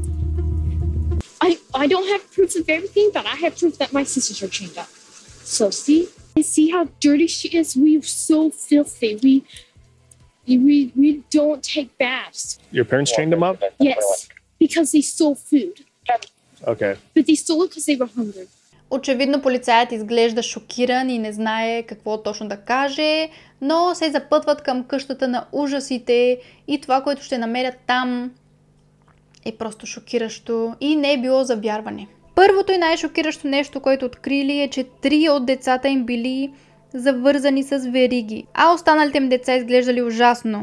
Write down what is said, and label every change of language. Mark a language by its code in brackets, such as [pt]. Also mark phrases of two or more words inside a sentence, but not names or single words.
[en] I don't have proof of everything, but I have proof that my sisters are chained up. So see? And see how dirty she is? We are so filthy. We don't take baths. Your parents chained them up? Yes, because they stole food. Okay. But they stole it because they were hungry. [bg] Очевидно полицаят изглежда шокиран и не знае какво точно да каже, но се запътват към къщата на ужасите и това, което ще намерят там е просто шокиращо и не е било за вярване. Първото и най-шокиращо нещо, което открили е, че 3 от децата им били завързани с вериги, а останалите им деца изглеждали ужасно.